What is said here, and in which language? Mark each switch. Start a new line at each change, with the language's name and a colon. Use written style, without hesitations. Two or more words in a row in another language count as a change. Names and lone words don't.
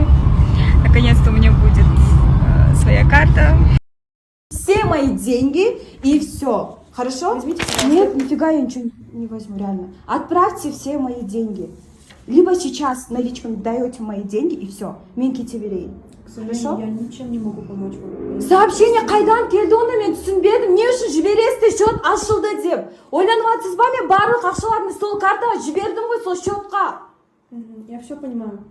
Russian: Наконец-то у меня будет своя карта. Все мои деньги и все. Хорошо? Возьмите, нет, нифига я ничего не возьму, реально. Отправьте все мои деньги. Либо сейчас наличками даете мои деньги и все.
Kazakh: Мен кете берейін.
Russian: Хорошо? Я ничем не могу помочь вам.
Kazakh: Сообщение қайдан келді оны мен түсінбедім. Не үшін жібересіз счет ашылды деп. Ойланып жатсыз ба, мен барлық ақшаларымды сол картаға жібердім ғой, сол счетқа.
Russian: Я все понимаю.